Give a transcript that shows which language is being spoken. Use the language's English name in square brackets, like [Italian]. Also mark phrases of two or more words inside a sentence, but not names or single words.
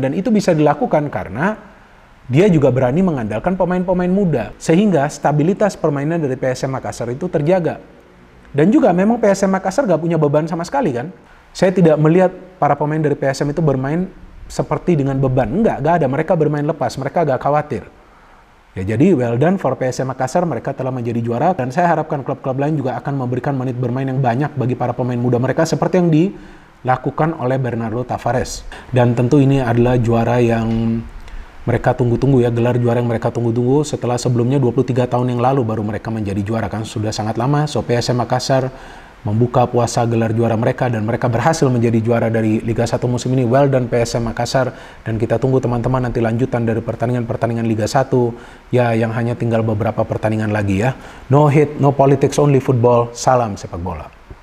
[Indonesian] Dan itu bisa dilakukan karena dia juga berani mengandalkan pemain-pemain muda, sehingga stabilitas permainan dari PSM Makassar itu terjaga. Dan juga memang PSM Makassar gak punya beban sama sekali kan. Saya tidak melihat para pemain dari PSM itu bermain seperti dengan beban. Enggak ada. Mereka bermain lepas, mereka gak khawatir. Ya, jadi [English] well done for [Indonesian] PSM Makassar, mereka telah menjadi juara, dan saya harapkan klub-klub lain juga akan memberikan menit bermain yang banyak bagi para pemain muda mereka seperti yang dilakukan oleh Bernardo Tavares. Dan tentu ini adalah juara yang mereka tunggu-tunggu ya, gelar juara yang mereka tunggu-tunggu setelah sebelumnya 23 tahun yang lalu baru mereka menjadi juara kan, sudah sangat lama. So PSM Makassar membuka puasa gelar juara mereka dan mereka berhasil menjadi juara dari Liga 1 musim ini. [English] Well done [Indonesian] PSM Makassar, dan kita tunggu teman-teman nanti lanjutan dari pertandingan-pertandingan Liga 1 ya, yang hanya tinggal beberapa pertandingan lagi ya. [English] No hate, no politics, only football. [Indonesian] Salam sepak bola.